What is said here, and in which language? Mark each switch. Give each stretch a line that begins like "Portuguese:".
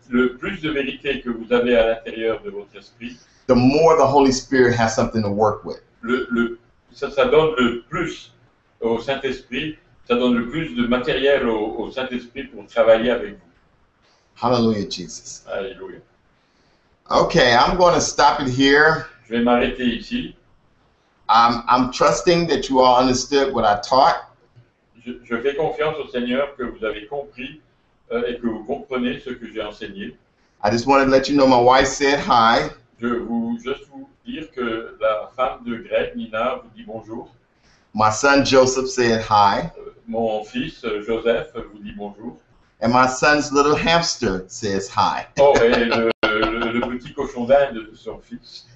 French: Le plus de vérité que vous avez à l'intérieur de votre esprit,
English: the more the Holy Spirit has something to work with.
French: ça donne le plus au Saint-Esprit, ça donne le plus de matériel au Saint-Esprit pour travailler avec vous.
English: Hallelujah, Jesus.
French: Alléluia.
English: Okay, I'm going to stop it here.
French: Je vais m'arrêter ici.
English: I'm trusting that you all understood what I taught.
French: Je fais confiance au Seigneur que vous avez compris et que vous comprenez ce que j'ai enseigné.
English: I just wanted to let you know my wife said hi.
French: Je veux juste vous dire que la femme de Greg, Nina, vous dit bonjour.
English: My son Joseph said hi.
French: Mon fils Joseph vous dit bonjour.
English: And my son's little hamster says hi.
French: Oh, et le petit cochon d'Inde de son fils,